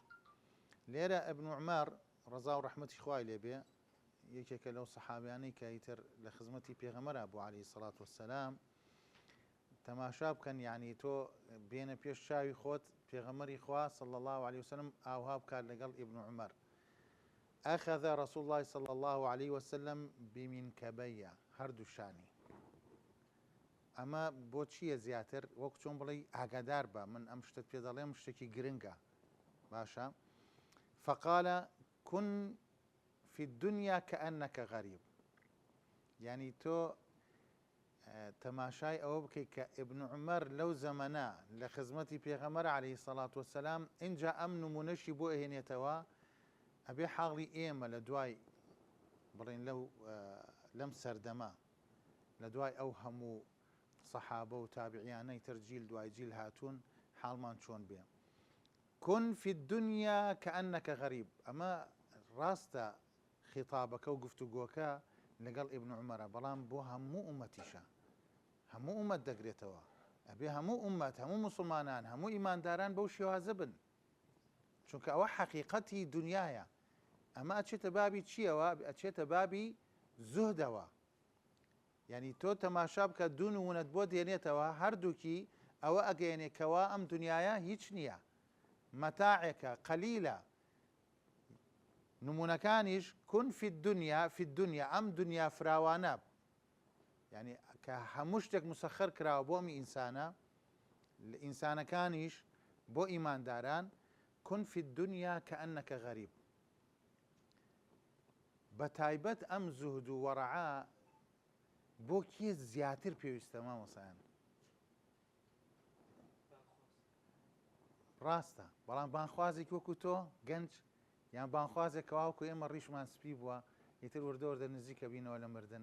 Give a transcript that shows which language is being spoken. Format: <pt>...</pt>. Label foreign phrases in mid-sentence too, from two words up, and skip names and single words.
<ckb>لێرە ئیبن عومەر ڕەزا و ڕەحمەتی خوای لێبێ، یەکێکە لەو سەحابیانەی کە ئیتر لە خزمەتی پێغەمبەرە بوو</ckb> <ar>عەلەیهی سەڵات وەسەلام.</ar> <ckb>تەماشا بکەن، یعنی تۆ بێنە پێش چاوی خۆت پێغەمبەری خوا</ckb> <ar>صلی الله عليه وسلم</ar> <ckb>ئاوها بکات لەگەڵ ئیبن عومەر.</ckb> <ar>أخذ رسول الله صلى الله عليه وسلم بمنكبي،</ar> <ckb>هەردووشانی. ئەمە بۆ چییە زیاتر؟ وەکو چۆن بڵێ ئاگادار بە، من ئەم شتت پێ دەڵێم شتێکی گرنگە، باشە.</ckb> <ar>فقال كن في الدنيا كأنك غريب،</ar> <ckb>يعني تۆ تەماشای ئەوە بکەیت کە ئیبن عومەر لەو زەمەنە لە خزمەتی پێغەمبەر</ckb> <ar>عەلەیهی سەڵات وەسەلام</ar> <ckb>ئینجا ئەم نمونەشی بۆ ئەهێنێتەوە، ئەبێ حاڵی ئێمە لە دوای بڵێن لەم سەردەمە، لە دوای ئەو هەموو سەحابە و تابعیانەی تر جیل دوای جیل هاتوون، حاڵمان چۆن بێ.</ckb> <ar>كن في الدنيا كأنك غريب.</ar> <ckb>ئەمە ڕاستە خیتابەکە و گفتوگۆکە لەگەڵ ئیبن عومەرە، بەڵام بۆ هەموو ئومەتیشە، هەموو ئومەت دەگرێتەوە. ئەبێ هەموو ئومەت، هەموو مسلمانان، هەموو ئیمانداران بەو شێوازە بن، چونکە ئەوە حەقیقەتی دنیاە. ئەمە ئەچێتە بابی چیەوە؟ ئەچێتە بابی زوهدەوە. یعنی تۆ تەماشا بکە دوو نمونەت بۆ دێنێتەوە، هەردووکی ئەوە ئەگەیەنێکەوە ئەم دنیاە هیچ نییە، مەتاعێکە قەلیلە. نمونەکانیش</ckb> <ar>کون في الدنيا</ar> <ckb>ئەم دنیا فراوانە، یعنی کە هەموو شتێک مسەخەر کراوە بۆ ئەمی ئینسانە، ئینسانەکانیش بۆ ئیمانداران.</ckb> <ar>كن في الدنيا كأنك غريب.</ar> <ckb>بتایبەت ئەم زوهد و وەڕەعا بۆ کێ زیاتر پێویستە مامۆسایان؟ ڕاستە، بەڵام بانخوازێک وەکو تۆ گەنج یان بانخوازێک کەواوکو ئێمە ڕیشمان سپی بووە ئیتر وردە نزیکە بینەوە لە مردن.</ckb>